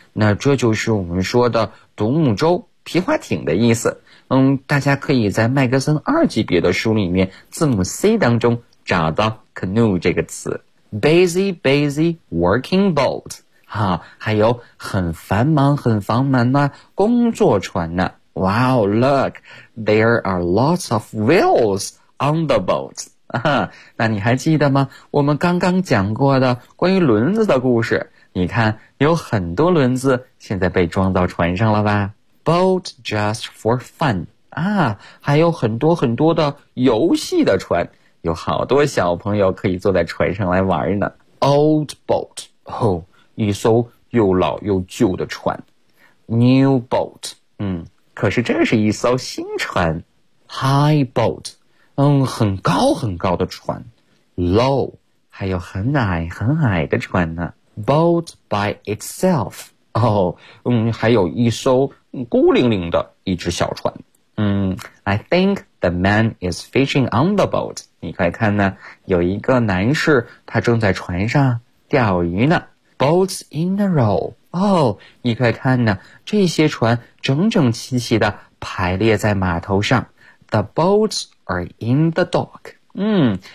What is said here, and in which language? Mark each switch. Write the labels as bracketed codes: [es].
[zh] 那这就是我们说的独木舟皮划艇的意思。大家可以在麦格森二级别的书里面字母 C 当中找到 canoe 这个词。 [en] Busy, busy working boat. [zh] 还有很繁忙很繁忙的工作船呢。 [en] Wow, look, there are lots of wheels on the boat. [zh] 那你还记得吗？我们刚刚讲过的关于轮子的故事。你看，有很多轮子现在被装到船上了吧。 [en] Boat just for fun. [zh] 还有很多很多的游戏的船。有好多小朋友可以坐在船上来玩呢。 [en] Old boat, [zh] 一艘又老又旧的船。 [en] New boat, [zh] 可是这是一艘新船。 [en] High boat, [zh] 很高很高的船。 [en] Low, [zh] 还有很矮很矮的船呢。 [en] Boat by itself, [zh] 还有一艘孤零零的一只小船。 [en] I think the man is fishing on the boat. [zh] 你快看呢，有一个男士，他正在船上钓鱼呢。 [en] Boats in a row. [zh] 你快看呢，这些船整整齐齐地排列在码头上。 [en] The boats are in the dock.